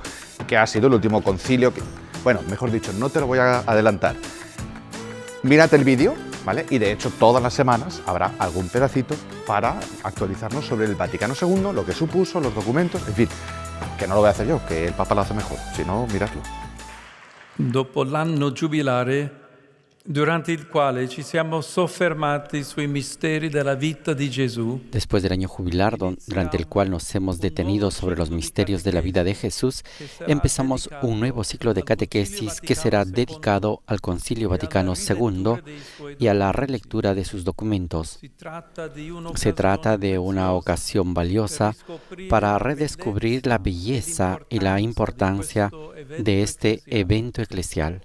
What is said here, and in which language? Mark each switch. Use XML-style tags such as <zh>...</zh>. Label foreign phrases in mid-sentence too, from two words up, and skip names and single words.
<es>Que ha sido el último concilio que... Bueno, mejor dicho, no te lo voy a adelantar. Mírate el vídeo, ¿vale? Y de hecho todas las semanas habrá algún pedacito para actualizarnos sobre el Vaticano II, lo que supuso, los documentos, en fin, que no lo voy a hacer yo, que el Papa lo hace mejor, si no, miradlo.</es> <it>Dopo l'anno giubilare, durante il quale ci siamo soffermati sui misteri della vita di Gesù.</it> <es>Después del año jubilar, durante el cual nos hemos detenido sobre los misterios de la vida de Jesús, empezamos un nuevo ciclo de catequesis que será dedicado al Concilio Vaticano II y a la relectura de sus documentos. Se trata de una ocasión valiosa para redescubrir la belleza y la importancia de este evento eclesial.</es>